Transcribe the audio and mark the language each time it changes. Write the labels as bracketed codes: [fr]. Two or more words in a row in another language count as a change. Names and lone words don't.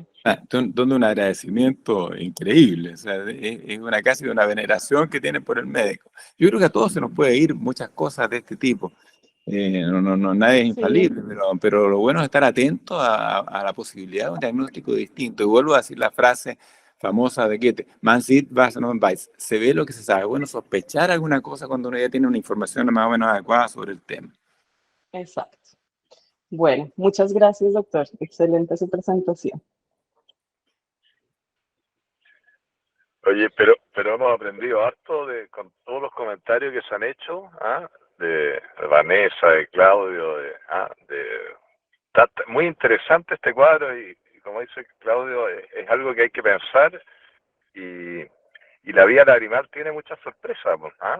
[es] son de un agradecimiento increíble, o sea, es una casi de una veneración que tienen por el médico. Yo creo que a todos se nos puede ir muchas cosas de este tipo. Nadie es sí, infalible, pero lo bueno es estar atento a la posibilidad de un diagnóstico distinto. Y vuelvo a decir la frase famosa de Goethe, [de] man sieht, was man weiß. [es] Se ve lo que se sabe. Bueno, sospechar alguna cosa cuando uno ya tiene una información más o menos adecuada sobre el tema. exacto. Bueno, muchas gracias, doctor. Excelente su presentación. Oye, pero hemos aprendido harto con todos los comentarios que se han hecho, de Vanessa, de Claudio, está muy interesante este cuadro y como dice Claudio, es algo que hay que pensar y Y la vía lagrimal tiene muchas sorpresas, pues, ¿ah?